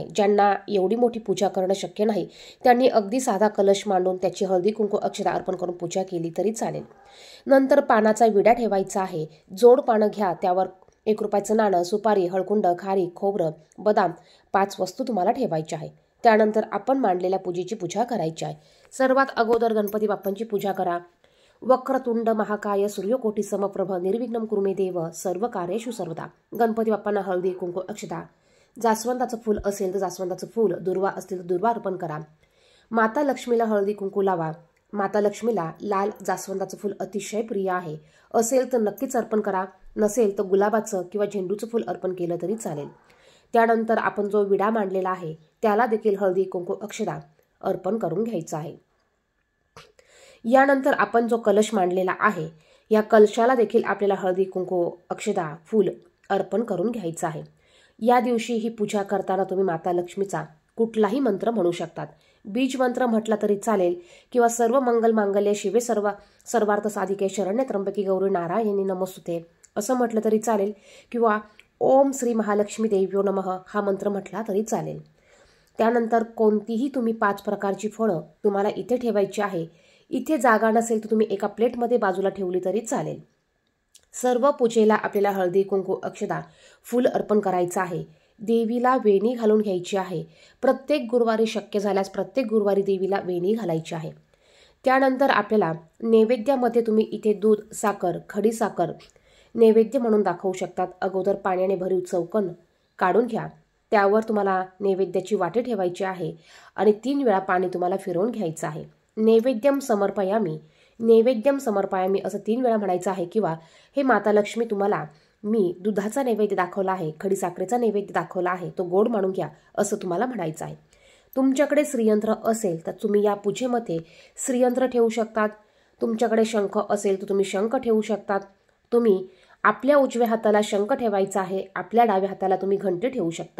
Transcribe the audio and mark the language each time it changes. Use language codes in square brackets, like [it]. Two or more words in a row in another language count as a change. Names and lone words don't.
[mr] ज्यांना एवढी मोठी पूजा करणं शक्य नाही त्यांनी अगदी साधा कलश मांडून त्याची हळदी कुंकू अक्षता अर्पण करून पूजा केली तरी चालेल। नंतर पानाचा विडा ठेवायचा आहे। जोड पानं घ्या, त्यावर 1 रुपयाचं नाणं, सुपारी, हळकुंड, खारी, खोबरं, बदाम 5 वस्तू तुम्हाला ठेवायच्या आहे। त्यानंतर आपण मांडलेल्या पूजेची पूजा करायची आहे। सर्वात अगोदर गणपती बाप्पांची पूजा करा। [sa] वक्रतुंड महाकाय सूर्यकोटी समप्रभ निर्विघ्नं कुरु मे देव सर्व कार्येषु सर्वदा। [mr] गणपती बाप्पांना हळदी कुंकू अक्षता, जास्वंदाचं फूल असेल तर जास्वंदाचं फूल, दुर्वा असतील तर दुर्वा अर्पण करा। माता लक्ष्मीला हळदी कुंकू लावा। माता लक्ष्मीला लाल जास्वंदाचं फूल अतिशय प्रिय आहे, असेल तर नक्कीच अर्पण करा, नसेल तर गुलाबाचं किंवा झेंडूचं फूल अर्पण केलं तरी चालेल। त्यानंतर आपण जो विडा मांडलेला आहे त्याला देखील हळदी कुंकू अक्षता अर्पण करून घ्यायचा आहे। यानंतर आपण जो कलश मांडलेला आहे या कलशाला देखील आपल्याला हळदी कुंकू अक्षता फूल अर्पण करून घ्यायचं आहे। या दिवशी ही पूजा करताना तुम्ही माता लक्ष्मीचा कुठलाही मंत्र म्हणू शकतात। बीज मंत्र म्हटला तरी चालेल किंवा [sa] सर्व मंगल मांगल्ये शिवे सर्वार्थ साधिके शरण्ये त्र्यंबके गौरी नारायणी नमोस्तुते [mr] असं म्हटलं तरी चालेल किंवा [sa] ओम श्री महालक्ष्मी देव्यो नमः [mr] हा मंत्र म्हटला तरी चालेल। त्यानंतर कोणतीही तुम्ही 5 प्रकारची फळं तुम्हाला इथे ठेवायची आहे। इथे जागा नसेल तर तुम्ही एका प्लेटमध्ये बाजूला ठेवली तरी चालेल। सर्व पूजेला आपल्याला हळदी कुंकू अक्षता फूल अर्पण करायचं आहे। देवीला वेणी घालून घ्यायची आहे। प्रत्येक गुरुवारी शक्य झाल्यास प्रत्येक गुरुवारी देवीला वेणी घालायची आहे। त्यानंतर आपल्याला नैवेद्यामध्ये तुम्ही इथे दूध, साखर, खडी साखर नैवेद्य म्हणून दाखवू शकतात। अगोदर पाण्याने भरीव चौकन काढून घ्या, त्यावर तुम्हाला नैवेद्याची वाटी ठेवायची आहे आणि 3 वेळा पाणी तुम्हाला फिरवून घ्यायचं आहे। [sa] नैवेद्यम समर्पयामी [mr] असं 3 वेळा म्हणायचं आहे किंवा हे माता लक्ष्मी तुम्हाला मी दुधाचा नैवेद्य दाखवला आहे, खडी साखरेचा नैवेद्य दाखवला आहे, तो गोड मानून घ्या असं तुम्हाला म्हणायचं आहे। तुमच्याकडे श्रीयंत्र असेल तर तुम्ही या पूजेमध्ये श्रीयंत्र ठेवू शकतात। तुमच्याकडे शंख असेल तर तुम्ही शंख ठेवू शकतात। तुम्ही आपल्या उजव्या हाताला शंख ठेवायचा आहे, आपल्या डाव्या हाताला तुम्ही घंटी ठेवू शकतात।